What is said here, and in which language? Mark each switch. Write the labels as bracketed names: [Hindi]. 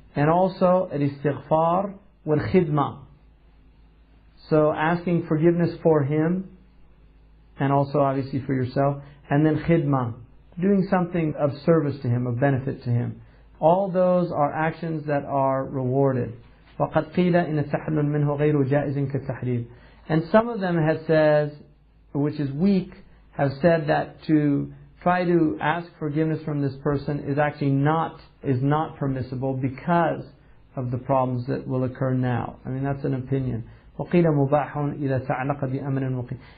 [English] And also, al-istighfar wal-khidma. So asking forgiveness for him, and also obviously for yourself, and then khidma, doing something of service to him, of benefit to him. All those are actions that are rewarded. [Arabic] وَقَدْ قِيلَ إِنَ التَّحَلُّلْ مِنْهُ غَيْرُ جَائِزٍ كَالتَّحْرِيرِ. [English] And some of them have said, which is weak, have said that to try to ask forgiveness from this person is actually not permissible because of the problems that will occur now. I mean, that's an opinion. [Arabic] وَقِيلَ مُبَاحٌ إِذَا تَعْلَقَ بِأَمْرٍ وَقِيلَ.